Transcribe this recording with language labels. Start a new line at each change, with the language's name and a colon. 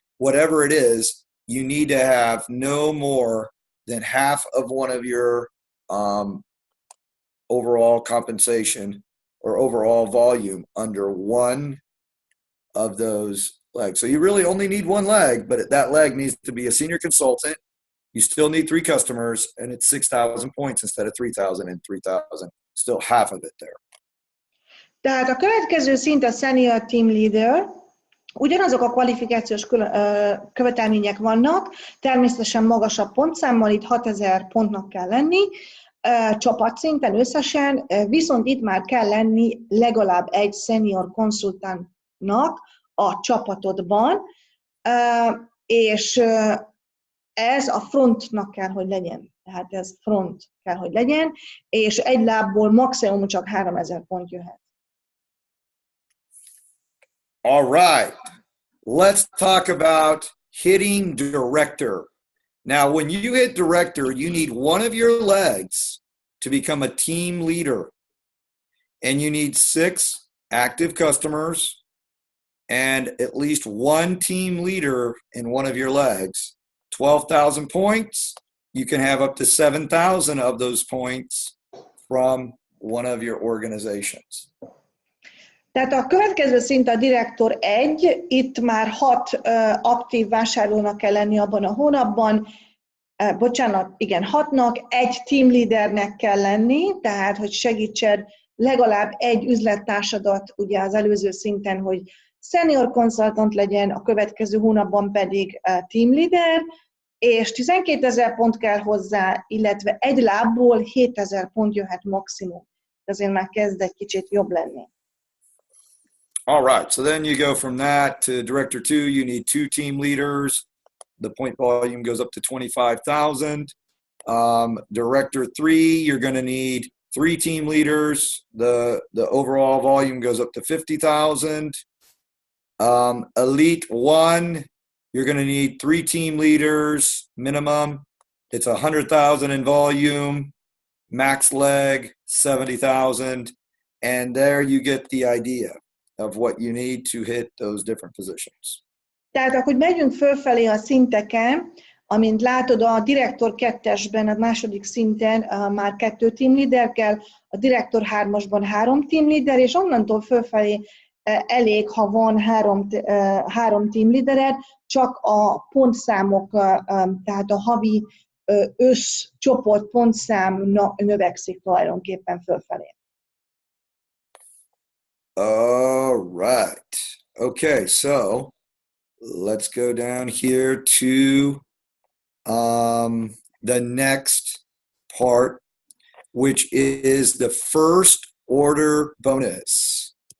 English: Whatever it is, you need to have no more than half of one of your overall compensation or overall volume under one of those legs. So you really only need one leg, but that leg needs to be a senior consultant. You still need 3 customers, and it's 6,000 points instead of 3,000 and 3,000. Still half of it there.
Hungarian: Tehát a következő szint a senior team leader. Ugyanazok a kvalifikációs követelmények vannak, természetesen magasabb pontszámmal, itt 6000 pontnak kell lenni, csapatszinten összesen, viszont itt már kell lenni legalább egy senior konzultántnak a csapatodban, és ez a frontnak kell, hogy legyen. Tehát ez front kell, hogy legyen, és egy lábból maximum csak 3000 pont jöhet.
English: All right, let's talk about hitting director. Now, when you hit director, you need one of your legs to become a team leader. And you need 6 active customers and at least one team leader in one of your legs. 12,000 points, you can have up to 7,000 of those points from one of your organizations.
Hungarian: Tehát a következő szint a direktor 1, itt már 6 aktív vásárlónak kell lenni abban a hónapban, 6-nak, egy team leadernek kell lenni, tehát hogy segítsed legalább egy üzlettársadat ugye az előző szinten, hogy senior consultant legyen, a következő hónapban pedig team leader, és 12,000 pont kell hozzá, illetve egy lábból 7,000 pont jöhet maximum. Azért már kezd egy kicsit jobb lenni.
English: All right, so then you go from that to director 2, you need 2 team leaders. The point volume goes up to 25,000. Director 3, you're going to need 3 team leaders. The overall volume goes up to 50,000. Elite 1, you're going to need 3 team leaders minimum. It's 100,000 in volume, max leg 70,000, and there you get the idea of what you need to hit those different positions.
Hungarian: Tehát ahogy megyünk fölfelé a szinteken, amint látod, a direktor 2-esben, a második szinten már 2 team leader kell, a direktor 3-asban 3 team leader, és onnantól fölfelé elég, ha van 3 team leadered, csak a pontszámok, tehát a havi összcsoport pontszám növekszik tulajdonképpen fölfelé.
English: All right. Okay, so let's go down here to the next part, which is the first order bonus.